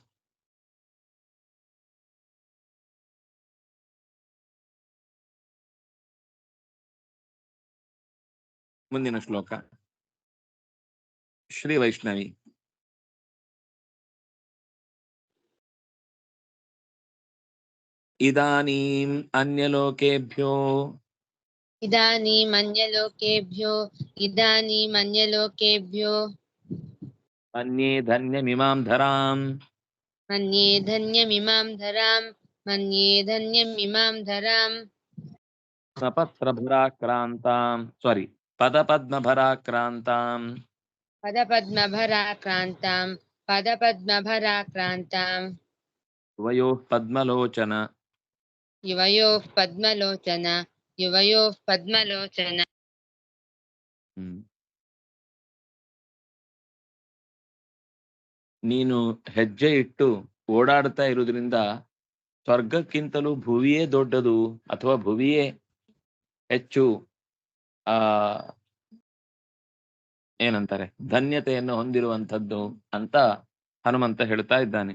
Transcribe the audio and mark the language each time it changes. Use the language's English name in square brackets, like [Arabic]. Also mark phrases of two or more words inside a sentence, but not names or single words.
[Kannada] ಮುಂದಿನ ಶ್ಲೋಕ ಶ್ರೀ ವೈಷ್ಣವಿ. [Sanskrit] ಇದಾನೀಂ ಅನ್ಯಲೋಕೇಭ್ಯೋ इदानीमन्यलोकेभ्यो ಮನ್ಯೇ ಧನ್ಯಮಿಮಾಂ ಧರಾಂ मन्ये धन्यमिमां धराम् ಪದಪದ್ಮಭರಾಕ್ರಾಂತಾಂ पदपद्मभराक्रान्ताम् ವಯೋಃ ಪದ್ಮಲೋಚನ. युवयोः पद्मलोचन [Kannada] ನೀನು ಹೆಜ್ಜೆ ಇಟ್ಟು ಓಡಾಡ್ತಾ ಇರುವುದರಿಂದ ಸ್ವರ್ಗಕ್ಕಿಂತಲೂ ಭುವಿಯೇ ದೊಡ್ಡದು ಅಥವಾ ಭುವಿಯೇ ಹೆಚ್ಚು ಏನಂತಾರೆ ಧನ್ಯತೆಯನ್ನು ಹೊಂದಿರುವಂಥದ್ದು ಅಂತ ಹನುಮಂತ ಹೇಳ್ತಾ ಇದ್ದಾನೆ.